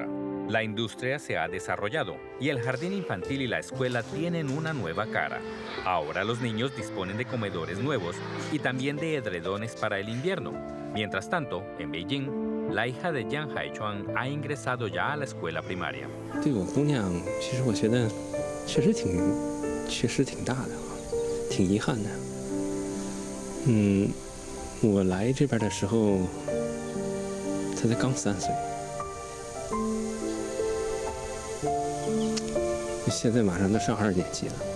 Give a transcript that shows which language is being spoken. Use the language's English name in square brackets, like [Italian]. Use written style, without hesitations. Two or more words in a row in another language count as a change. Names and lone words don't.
[Spanish] La industria se ha desarrollado y el jardín infantil y la escuela tienen una nueva cara. Ahora los niños disponen de comedores nuevos y también de edredones para el invierno. Mientras tanto, en Beijing, la hija de Jiang Haichuan ha ingresado ya a la escuela primaria. [Chinese] 对我姑娘，其实我觉得确实挺大的，挺遗憾的。我来这边的时候，她才刚3岁，现在马上都上2年级了。